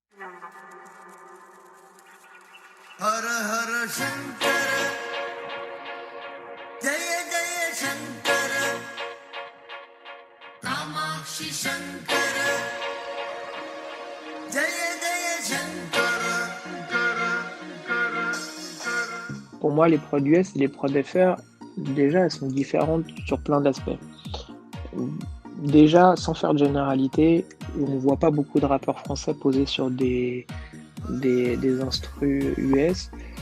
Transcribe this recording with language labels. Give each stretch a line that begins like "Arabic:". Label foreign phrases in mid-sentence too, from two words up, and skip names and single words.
Sanskrit: हर हर शंकर जय जय शंकर कामाक्षी शंकर जय जय शंकर.
French: Pour moi, les prods US et les prods FR, déjà, elles sont différentes sur plein d'aspects. Déjà, sans faire de généralité, on voit pas beaucoup de rappeurs français poser sur des instrus US.